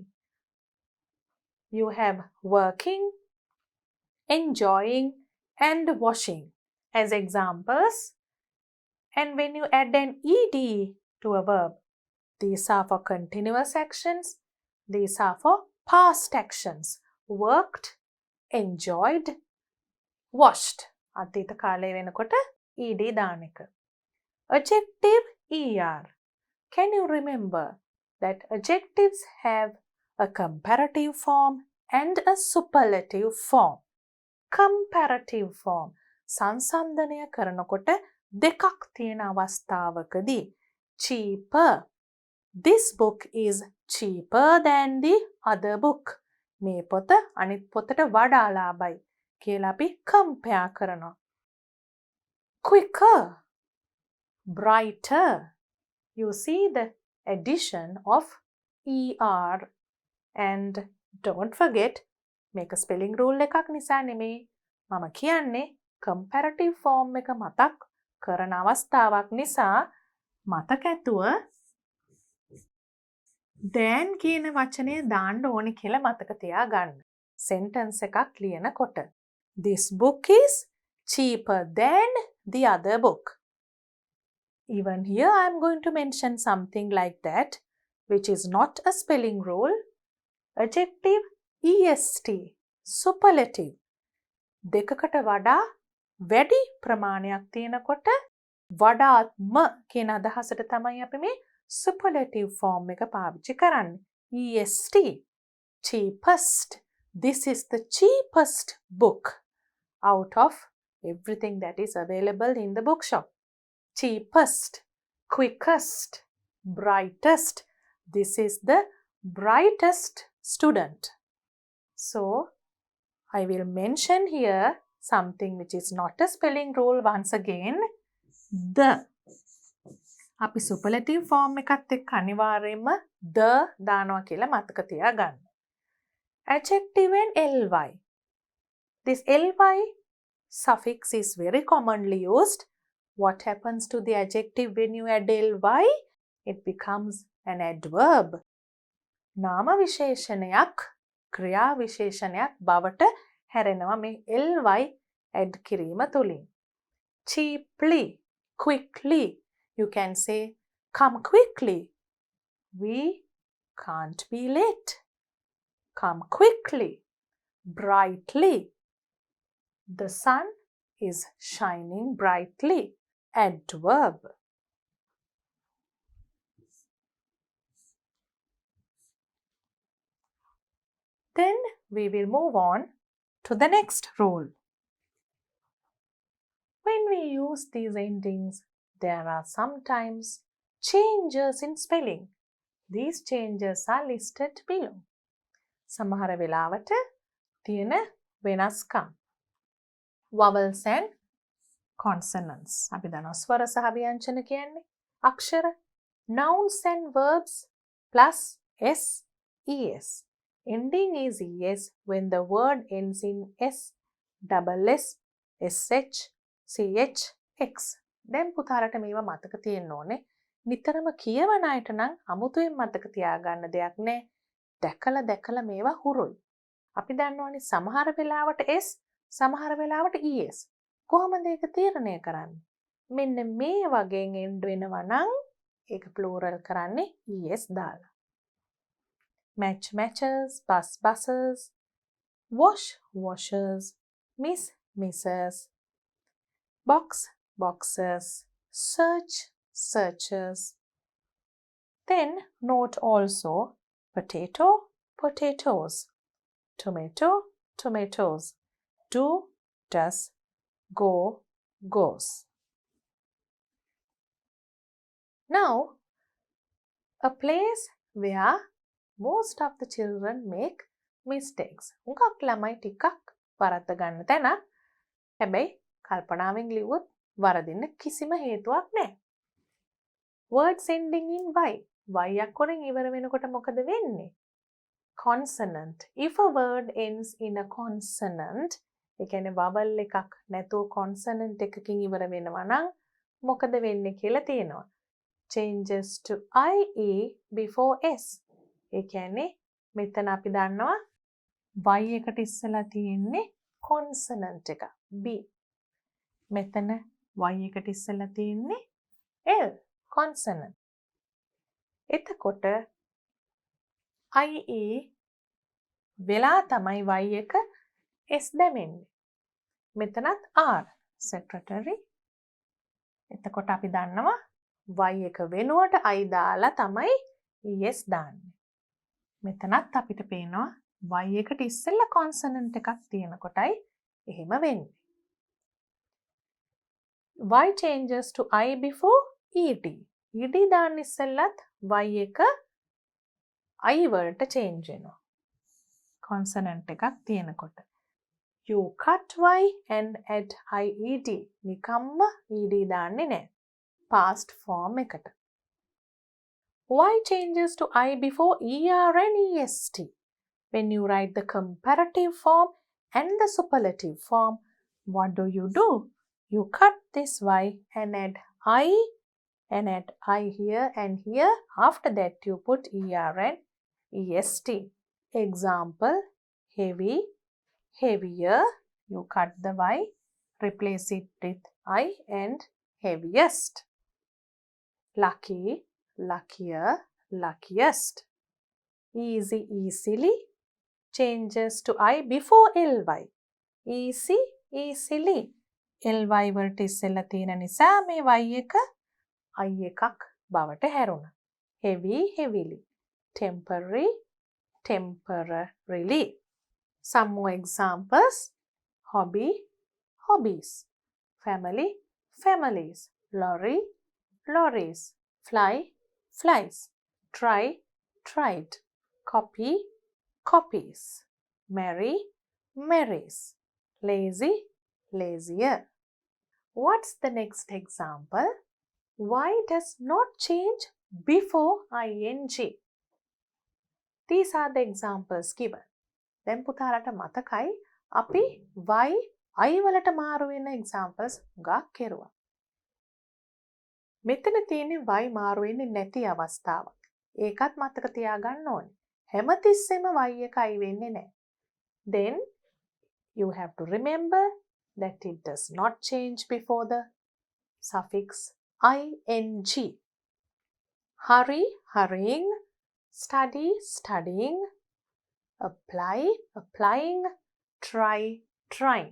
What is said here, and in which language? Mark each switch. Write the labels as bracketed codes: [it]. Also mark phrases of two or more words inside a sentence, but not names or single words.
[en] You have working, enjoying and washing as examples. And when you add an ed to a verb, these are for continuous actions, these are for past actions. Worked, enjoyed, washed. [si] අතීත කාලය වෙනකොට ed දාන එක. [en] Adjective er. Can you remember that adjectives have a comparative form and a superlative form? Comparative form. [si] සංසන්දනය කරනකොට දෙකක් තියෙන අවස්ථාවකදී cheaper. [en] This book is cheaper than the other book. [si] මේ පොත අනිත් පොතට වඩා ලාභයි කියලා අපි compare කරනවා. [en] Quicker, brighter. You see the addition of er, and don't forget [si] මේක spelling rule එකක් නිසා නෙමෙයි. මම කියන්නේ [en] comparative form [si] එක මතක් කරන අවස්ථාවක් නිසා මතකැතුව then කියන වචනය දාන්න ඕනි කියලා මතක තියාගන්න. sentence එකක් ලියනකොට. [en] This book is cheaper than the other book. Even here I am going to mention something like that, which is not a spelling rule. Adjective est, superlative. [si] දෙකකට වඩා වැඩි ප්‍රමාණයක් තියෙනකොට වඩාත්ම කියන අදහසට තමයි අපි මේ [en] superlative form [si] එක පාවිච්චි කරන්නේ. [en] EST, cheapest. This is the cheapest book out of everything that is available in the bookshop. Cheapest, quickest, brightest. This is the brightest student. So, I will mention here something which is not a spelling rule once again. The. [si] අපි [en] superlative form [si] එකත් එක්ක අනිවාර්යයෙන්ම the දානවා කියලා මතක තියාගන්න. [en] Adjective and ly. This ly suffix is very commonly used. What happens to the adjective when you add ly? It becomes an adverb. [si] නාම විශේෂණයක් ක්‍රියා විශේෂණයක් බවට හැරෙනවා මේ ly add කිරීම තුලින්. [en] Cheaply, quickly. You can say, come quickly. We can't be late. Come quickly. Brightly. The sun is shining brightly. Adverb. Then we will move on to the next rule. When we use these endings, there are sometimes changes in spelling. These changes are listed below. [si] සමහර වෙලාවට තියෙන වෙනස්කම්. [en] Vowels and consonants. [si] අපි දන්නවා ස්වර සහ ව්‍යංජන කියන්නේ අක්ෂර. [en] Nouns and verbs plus s, es. Ending is es when the word ends in s, double s, sh, ch, x. [si] දැන් පුතාලට මේවා මතක තියෙන්න ඕනේ. නිතරම කියවන අයට නම් අමුතුවෙන් මතක තියාගන්න දෙයක් නෑ. දැකලා මේවා හුරුයි. අපි දන්නවනේ සමහර වෙලාවට s, සමහර වෙලාවට es. කොහොමද ඒක තීරණය කරන්නේ? මෙන්න මේ වගේන් end වෙනවා නම් ඒක plural කරන්නේ es දාලා. [en] Match, matches, bus, buses, wash, washers, miss, misses, box, boxes, search, searchers. Then note also potato, potatoes, tomato, tomatoes, do, does, go, goes. Now, a place where most of the children make mistakes. [si] උඟක් ළමයි ටිකක් වරද්ද ගන්න තැනක්. හැබැයි කල්පනාවෙන් ලිව්වොත් වරදින්න කිසිම හේතුවක් නැහැ. [en] Words ending in y. [si] y අක්කරෙන් ඉවර වෙනකොට මොකද වෙන්නේ? [en] Consonant. If a word ends in a consonant, [si] ඒ කියන්නේ vowel එකක් නැතුව consonant එකකින් ඉවර වෙනවා නම් මොකද වෙන්නේ කියලා තියෙනවා. [en] Changes to ie before s. [si] ඒ කියන්නේ මෙතන අපි දන්නවා y එකට ඉස්සලා තියෙන්නේ consonant එක b. මෙතන y එකට ඉස්සලා තියෙන්නේ l consonant. එතකොට ie වෙලා තමයි y එක s දැමෙන්නේ. මෙතනත් r secretary. එතකොට අපි දන්නවා y එක වෙනුවට i දාලා තමයි es දාන්නේ. මෙතනත් අපිට පේනවා y එකට ඉස්සෙල්ලා consonant එකක් තියෙන කොටයි එහෙම වෙන්නේ. [en] y changes to I before ed. [si] ed දාන්න ඉස්සෙල්ලත් y එක I වලට change වෙනවා. consonant එකක් තියෙනකොට. [en] You cut y and add ied. [si] නිකම්ම ed දාන්නේ නැහැ. [en] past form [si] එකට. [en] Y changes to I before er and est. When you write the comparative form and the superlative form, what do? You cut this y and add I here and here. After that you put er and est. Example, heavy, heavier. You cut the y, replace it with I and heaviest. Lucky, luckier, luckiest. Easy, easily. Changes to I before ly. Easy, easily. [si] ly වලට ඉස්සෙල්ලා තියෙන නිසා මේ y එක I එකක් බවට හැරුණා. [en] heavy heavily. temporary temporarily. Some more examples. Hobby hobbies. Family families. Lorry lorries. Fly flies. Try tried. Copy copies. Marry marries. Lazy lazier. What's the next example? Y does not change before ing. These are the examples given. [si] දැන් පුතාලට මතකයි අපි y I වලට මාරු වෙන examples ගාක් කෙරුවා. මෙතන තියෙන්නේ y මාරු වෙන්නේ නැති අවස්ථාවක්. ඒකත් මතක තියාගන්න ඕනේ. හැමතිස්සෙම y එක I වෙන්නේ නැහැ. [en] Then you have to remember that it does not change before the suffix ing. Hurry hurrying. Study studying. Apply applying. Try trying.